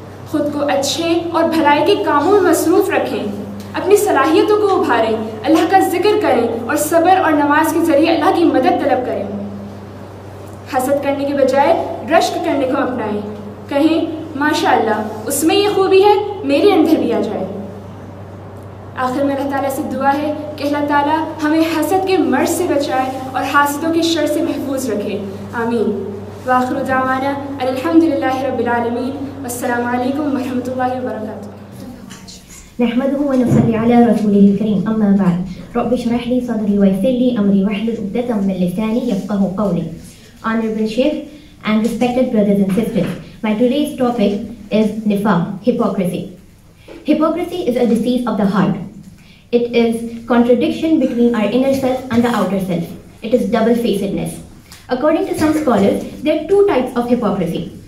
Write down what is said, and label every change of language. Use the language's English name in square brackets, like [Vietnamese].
[Urdu] خود کو اچھے اور بھلائی کے کاموں میں مصروف رکھیں، اپنی صلاحیتوں کو ابھاریں، اللہ کا ذکر کریں اور صبر اور نماز کے ذریعے اللہ کی مدد طلب کریں۔ حسد کرنے کے بجائے رشک کرنے کو اپنائیں، کہیں ماشاءاللہ اس میں یہ خوبی ہے، میرے اندر بھی آ جائے۔ آخر میں اللہ تعالیٰ سے دعا ہے کہ اللہ تعالیٰ ہمیں حسد کے مرض سے بچائے اور حاسدوں کے شر سے محفوظ رکھے، آمین۔ [Arabic] وآخر دعوانا الحمدللہ رب العالمین، والسلام علیکم ورحمۃ اللہ وبرکاتہ۔ نحمده ونصلي على رسوله الكريم، أما بعد رب اشرح لي صدري ويسر لي أمري واحلل عقدة من لساني يفقهوا قولي. [English] Honorable Sheikh and respected brothers and sisters, my today's topic is nifaq, hypocrisy. Hypocrisy is a disease of the heart. It is contradiction between our inner self and the outer self. It is double-facedness. According to some scholars, there are two types of hypocrisy.